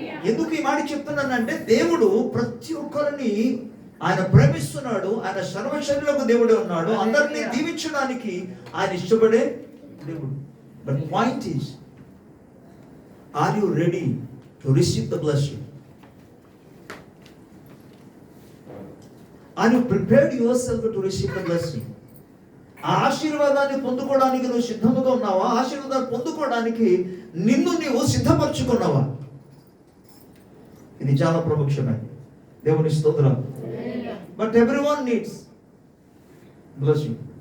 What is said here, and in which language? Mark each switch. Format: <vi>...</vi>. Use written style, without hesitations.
<te>ఎందుకు ఈ మాట చెప్తున్నానంటే దేవుడు ప్రతి ఒక్కరిని ఆయన ప్రేమిస్తున్నాడు. ఆయన సర్వశరీరులకు దేవుడే ఉన్నాడు. అందరినీ దీవించడానికి ఆయన ఇష్టపడే దేవుడు.</te> <en>But point is, are you ready to receive the blessing? Are you prepared yourself to receive the blessing?</en> <te>ఆ ఆశీర్వాదాన్ని పొందుకోవడానికి నువ్వు సిద్ధముగా ఉన్నావా? ఆశీర్వాదాన్ని పొందుకోవడానికి నిన్ను నీవు సిద్ధపరచుకున్నావా? ఇది చాలా ప్రముఖమైనది. దేవుని స్తోత్రం.</te> <en>But everyone needs blessing.</en>